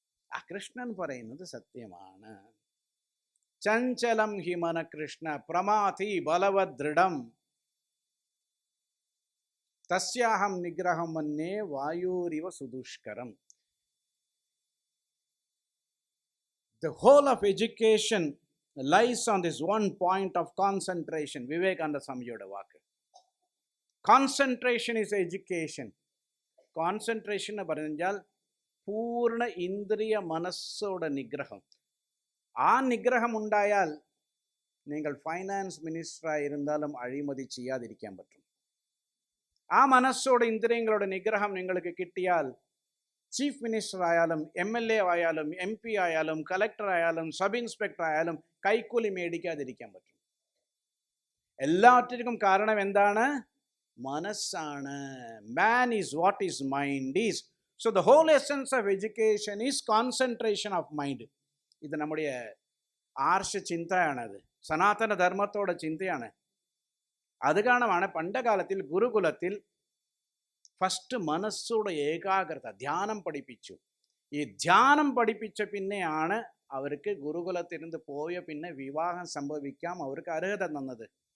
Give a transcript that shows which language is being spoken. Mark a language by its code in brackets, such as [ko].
[ml] ആ കൃഷ്ണൻ പറയുന്നത് സത്യമാണ്. [sa] ചഞ്ചലം he Mana Krishna പ്രമാഥി ബലവദൃഢം തസ്യാഹം നിഗ്രഹം മന്യേ വായൂരിവ സുദുഷ്കരം. [en] The whole of education lies on this one point of concentration. [ml] Vivekananda സ്വാമിജിയുടെ walk. [en] Concentration is education. [ml] Concentration എന്ന് പറഞ്ഞാൽ പൂർണ്ണ ഇന്ദ്രിയ മനസ്സോടെ നിഗ്രഹം. ആ നിഗ്രഹം ഉണ്ടായാൽ നിങ്ങൾ ഫൈനാൻസ് മിനിസ്റ്ററായി ഇരുന്നാലും അഴിമതി ചെയ്യാതിരിക്കാൻ പറ്റും. ആ മനസ്സോടെ ഇന്ദ്രിയങ്ങളുടെ നിഗ്രഹം നിങ്ങൾക്ക് കിട്ടിയാൽ ചീഫ് മിനിസ്റ്റർ ആയാലും MLA ആയാലും MP ആയാലും കളക്ടർ ആയാലും സബ് ഇൻസ്പെക്ടർ ആയാലും കൈക്കൂലി മേടിക്കാതിരിക്കാൻ പറ്റും. എല്ലാറ്റിനും കാരണം എന്താണ്? മനസ്സാണ്. [en] Man is what his mind is. So the whole essence of education is concentration of mind. [ml] ഇത് നമ്മുടെ ആർഷ ചിന്തയാണത്, സനാതന ധർമ്മത്തോടെ ചിന്തയാണ്. അത് കാരണമാണ് പണ്ട് കാലത്തിൽ ഗുരുകുലത്തിൽ ഫസ്റ്റ് മനസ്സോടെ ഏകാഗ്രത ധ്യാനം പഠിപ്പിച്ചു. ഈ ധ്യാനം പഠിപ്പിച്ച പിന്നെയാണ് അവർക്ക് ഗുരുകുലത്തിരുന്ന് പോയ പിന്നെ വിവാഹം സംഭവിക്കാം അവർക്ക് അർഹത തന്നത്.